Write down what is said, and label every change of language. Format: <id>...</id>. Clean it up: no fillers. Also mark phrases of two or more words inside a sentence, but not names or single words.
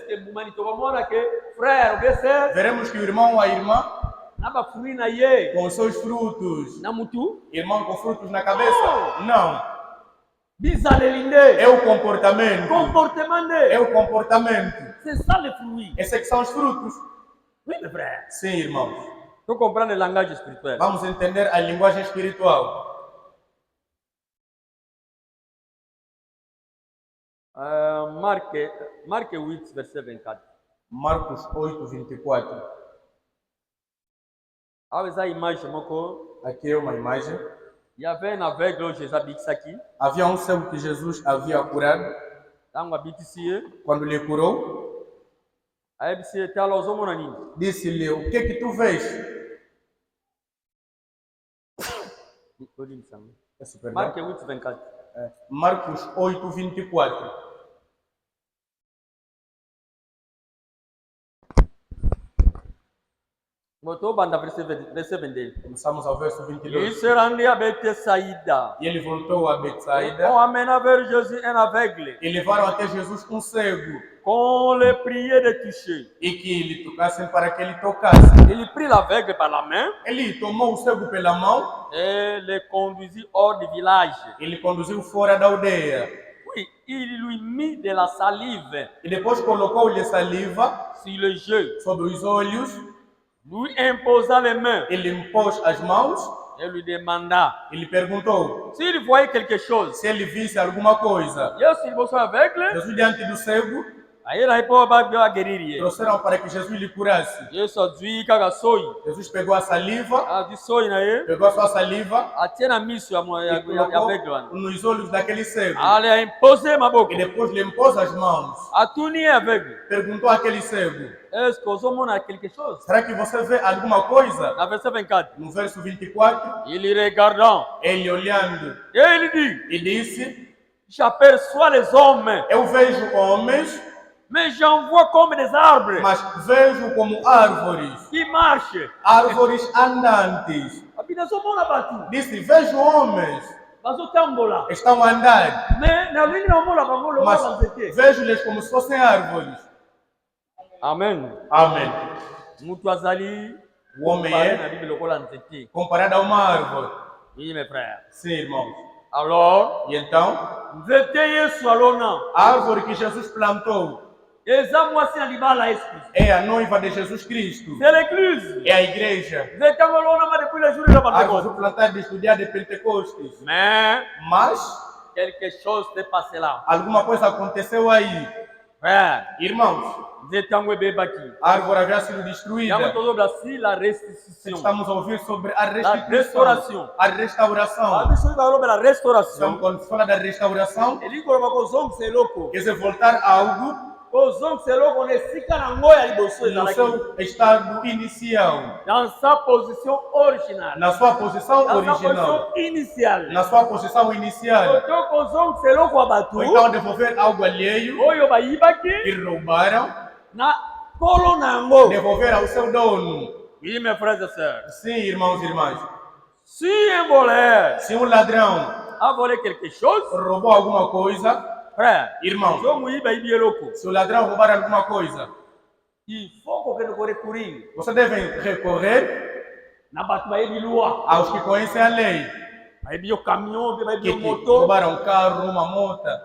<pt>Veremos que o irmão ou a irmã, com os seus frutos, irmão com frutos na cabeça, não. É o comportamento. É o comportamento. Esses que são os frutos. Sim, irmãos. Estou compreendendo a linguagem espiritual. Vamos entender a linguagem espiritual.</pt> <fr>Marc 8, verset 24.</fr> <pt>Marcos 8, 24. Aqui é uma imagem.</pt> <fr>Il y avait un aveugle où Jésus habite aqui.</fr> <pt>Havia um cego que Jesus havia curado. Quando lhe curou, disse-lhe: o que é que tu vês? Marcos 8, 24. Marcos 8, 24. Começamos ao verso 22.</pt> <fr>Il se rendit à Betsaïda.</fr> <pt>E ele voltou a Betsaïda.</pt> <fr>On amena vers Jésus un aveugle.</fr> <pt>E levaram até Jesus um cego.</pt> <fr>Qu'on le priait de toucher.</fr> <pt>E que ele tocassem para que ele tocasse.</pt> <fr>Il prit l'aveugle par la main.</fr> <pt>Ele tomou o cego pela mão.</pt> <fr>Et le conduisit hors du village.</fr> <pt>Ele conduziu fora da aldeia.</pt> <fr>Oui, il lui mit de la salive.</fr> <pt>E depois colocou-lhe saliva</pt> <fr>sur les yeux.</fr> <pt>Sobre os olhos.</pt> <fr>Lui imposa les mains.</fr> <pt>Ele impôs as mãos.</pt> <fr>Et lui demanda.</fr> <pt>Ele perguntou.</pt> <fr>S'il voyait quelque chose.</fr> <pt>Se ele visse alguma coisa. Jesus diante do cego. Trouxeram para que Jesus lhe curasse. Jesus pegou a saliva. Pegou a sua saliva. E colocou nos olhos daquele cego. E depois lhe impôs as mãos. Perguntou àquele cego. Será que você vê alguma coisa? No verso 24. Ele olhando. E disse:</pt> <fr>j'aperçois les hommes.</fr> <pt>Eu vejo homens.</pt> <fr>Mais j'en vois comme des arbres.</fr> <pt>Mas vejo como árvores. Que marcham. Árvores andantes. Disse: vejo homens. Estão a andar. Mas vejo-lhes como se fossem árvores. Amém. Amém. O homem é comparado a uma árvore. Sim, irmãos.</pt> <fr>Alors,</fr> <pt>e então, a árvore que Jesus plantou é a noiva de Jesus Cristo. É a igreja. A árvore plantada desde o dia de Pentecostes. Mas</pt> <fr>quelque chose s'est passé là.</fr> <pt>Alguma coisa aconteceu aí.</pt> <fr>Frère,</fr> <pt>Irmãos, a árvore havia sido destruída.</pt> <fr>la restitution.</fr> <pt>Estamos a ouvir sobre a restauração. A restauração. Quando se fala da restauração, que se voltar a algo no seu estado inicial, na sua posição original, na sua posição inicial. Ou então devolver algo alheio que roubaram, devolver ao seu dono.</pt> <fr>Oui, mes frères et sœurs.</fr> <pt>Sim, irmãos e irmãs. Se um voleur Se um ladrão</pt> <fr>a volé quelque chose,</fr> <pt>roubou alguma coisa,</pt> <fr>frère,</fr> <pt>irmão, se o ladrão roubar alguma coisa, você deve recorrer aos que conhecem a lei, que roubaram um carro, uma moto.</pt>